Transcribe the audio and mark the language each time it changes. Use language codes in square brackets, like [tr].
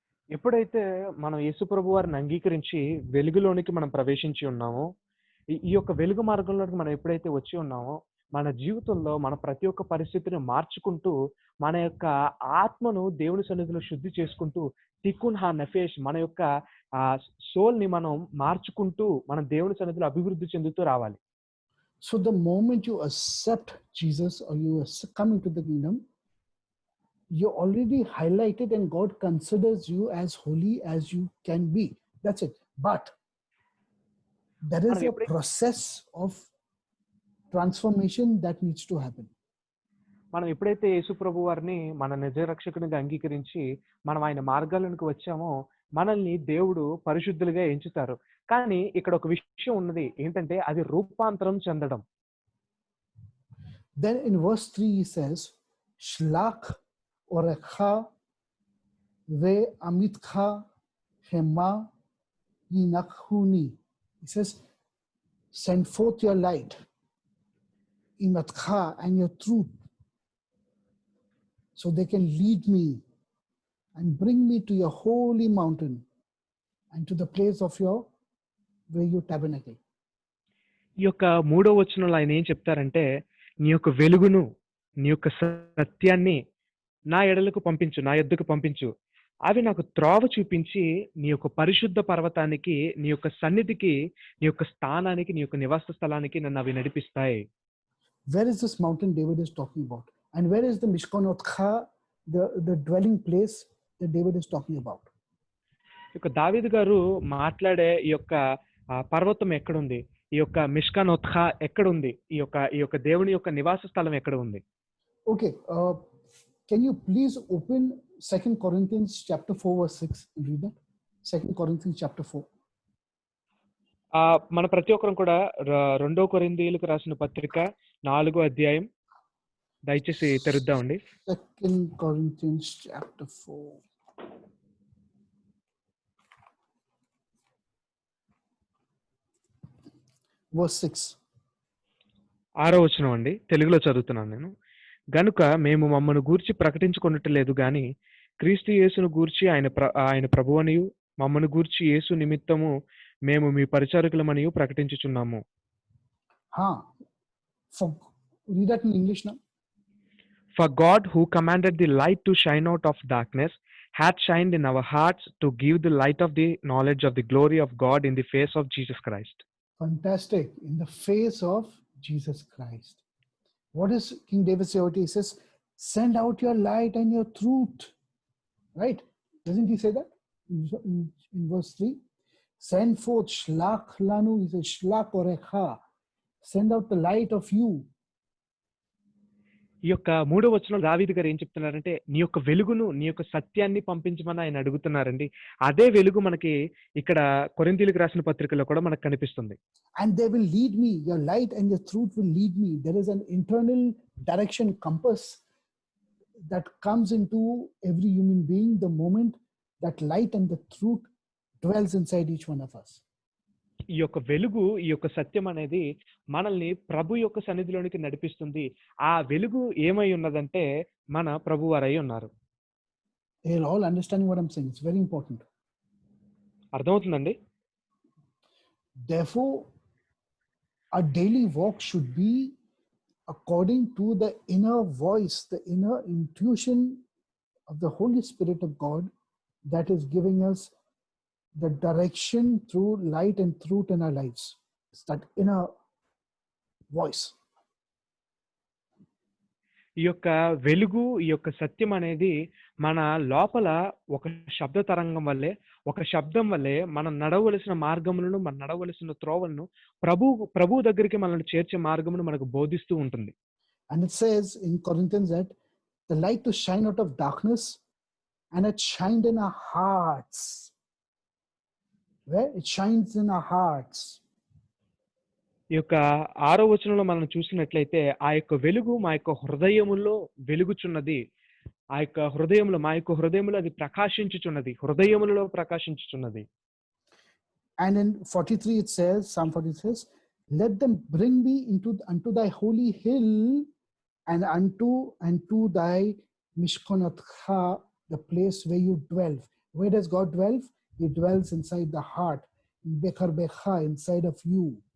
[te] ఎప్పుడైతే మనం యేసు ప్రభు వారిని అంగీకరించి వెలుగులోనికి మనం ప్రవేశించి ఉన్నామో, ఈ యొక్క వెలుగు మార్గంలోకి మనం ఎప్పుడైతే వచ్చి ఉన్నామో, మన జీవితంలో మన ప్రతి ఒక్క పరిస్థితిని మార్చుకుంటూ, మన యొక్క ఆత్మను దేవుని సన్నిధిలో శుద్ధి చేసుకుంటూ, [he] తిక్కున్ హా నఫేష్ [te] మన యొక్క సోల్‌ని మనం మార్చుకుంటూ, మనం దేవుని సన్నిధిలో అభివృద్ధి చెందుతూ రావాలి. [en] So the moment you accept Jesus or you come into the kingdom, you're already highlighted and God considers you as holy as you can be. That's it. But there is a process of transformation that needs to happen. [te] మనం ఎప్పుడైతే యేసు ప్రభు వారిని మన నిజ రక్షకునిగా అంగీకరించి మనం ఆయన మార్గాలకు వచ్చామో, మనల్ని దేవుడు పరిశుద్ధులుగా ఎంచుతారు. కానీ ఇక్కడ ఒక విషయం ఉన్నది ఏంటంటే అది రూపాంతరం చెందడం. [en] Then in verse 3 he says, [he] Shlach orecha ve amitcha hema yinakhuni. [en] He says, send forth your light, imatcha, and your truth, so they can lead me and bring me to your holy mountain and to the place of your where you tabernacle. [te] ఈ యొక్క 3వ వచనంలో ఆయన ఏం చెప్తారంటే, నీ యొక్క వెలుగును, నీ యొక్క సత్యాన్ని నా ఎడలకు పంపించు, నా యొద్దకు పంపించు. అవి నాకు త్రోవ చూపించి నీ యొక్క పరిశుద్ధ పర్వతానికి, నీ యొక్క సన్నిధికి, నీ యొక్క స్థానానికి, నీ యొక్క నివాస స్థలానికి నన్ను అవి నడిపిస్తాయి. [en] Where is this mountain David is talking about? And where is the Mishkanotcha, the dwelling place that David is talking about? [te] ఇక దావీదు గారు మాట్లాడే ఈ యొక్క పర్వతం ఎక్కడుంది, ఈ యొక్క మిష్కానోత్ఖా ఎక్కడుంది, ఈ యొక్క దేవుని యొక్క నివాస స్థలం ఎక్కడ ఉంది? [en] Okay, can you please open 2 Corinthians chapter 4 verse 6 and read that? 2 Corinthians chapter 4. [te] మన ప్రతి ఒక్కరం కూడా 2 కొరింథీయులకు రాసిన పత్రిక 4వ అధ్యాయం దయచేసి తెరుద్దామండి. [en] 2 Corinthians chapter 4. Verse 6. [te] 6వ వచనం అండి, తెలుగులో చదువుతున్నాను నేను. గనుక మేము మమ్మను గూర్చి ప్రకటించుకొనుటలేదు గాని క్రీస్తు యేసును గూర్చి ఆయన ప్రభువనియు మమ్మను గూర్చి యేసు నిమిత్తము మేము మీ పరిచారకులమనియు ప్రకటించుచున్నాము. [en] Read that in English now. For God who commanded the light to shine out of darkness hath shined in our hearts to give the light of the knowledge of the glory of God in the face of Jesus Christ. Fantastic. In the face of Jesus Christ. What does King David say? He says, send out your light and your truth. Right? Doesn't he say that? In verse 3. Send forth [he] shlach lanu. [en] He says, [he] shlach orecha. [en] Send out the light of you. [te] ఈ యొక్క 3వ వచనంలో దావీదు గారు ఏం చెప్తున్నారంటే, నీ యొక్క వెలుగును, నీ యొక్క సత్యాన్ని పంపించమని ఆయన అడుగుతున్నారండి. అదే వెలుగు మనకి ఇక్కడ కొరింథీయులకు రాసిన పత్రికలో కూడా మనకు కనిపిస్తుంది. [en] And they will lead me. Your light and your truth will lead me. There is an internal direction compass that comes into every human being the moment that light and the truth dwells inside each one of us. [te] ఈ యొక్క వెలుగు, ఈ యొక్క సత్యం అనేది మనల్ని ప్రభు యొక్క సన్నిధిలోనికి నడిపిస్తుంది. ఆ వెలుగు ఏమై ఉన్నదంటే మన ప్రభువారై ఉన్నారు. [en] You're all understanding what I'm saying. It's very important. [te] అర్థమవుతుందండి? [en] Therefore, our daily walk should be according to the inner voice, the inner intuition of the Holy Spirit of God that is giving us the direction through light and truth in our lives. It's that inner voice. [te] ఈ యొక్క వెలుగు, ఈ యొక్క సత్యం అనేది మన లోపల ఒక శబ్ద తరంగం వల్లే, ఒక శబ్దం వల్లే మనం నడవలసిన మార్గములను, మనం నడవలసిన త్రోవలను ప్రభు దగ్గరికి మనల్ని చేర్చే మార్గమును మనకు బోధిస్తూ ఉంటుంది. [en] And it says in Corinthians that the light to shine out of darkness, and it shined in our hearts. Where it shines in our hearts. [te] ఈ యొక్క 6వ వచనంలో మనం చూసినట్లయితే, ఆ యొక్క వెలుగు మా యొక్క హృదయములో వెలుగుచున్నది. ఆ యొక్క హృదయములో, మా యొక్క హృదయములో అది ప్రకాశించుచున్నది, హృదయములలో ప్రకాశించుచున్నది. [en] And in 43 it says, Psalm 43 says, let them bring me unto thy holy hill and unto thy mishkonatcha, the place where you dwell. Where does God dwell? He dwells inside the heart, [he] bechar becha, [en] inside of you.